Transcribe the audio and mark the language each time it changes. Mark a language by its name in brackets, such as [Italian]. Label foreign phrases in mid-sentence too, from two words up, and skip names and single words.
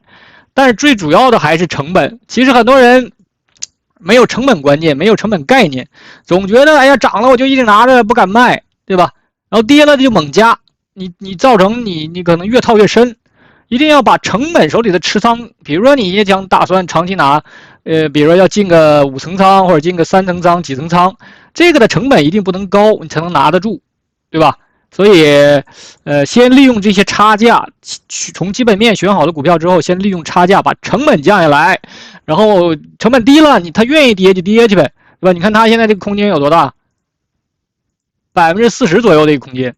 [Chinese] 但是最主要的還是成本。其實很多人沒有成本觀念，沒有成本概念，總覺得哎呀漲了我就一直拿着不敢賣，對吧？然後跌了就猛加，你造成你可能越套越深。一定要把成本手裡的持倉，比如說你也想打算長期拿，比如說要進個5層倉或者進個3層倉、幾層倉，這個的成本一定不能高，你才能拿得住。對吧？所以，先利用這些差價，從基本面選好的股票之後，先利用差價把成本降下來，然後成本低了，它願意跌就跌去唄，對吧？你看它現在這個空間有多大？40%左右的一個空間。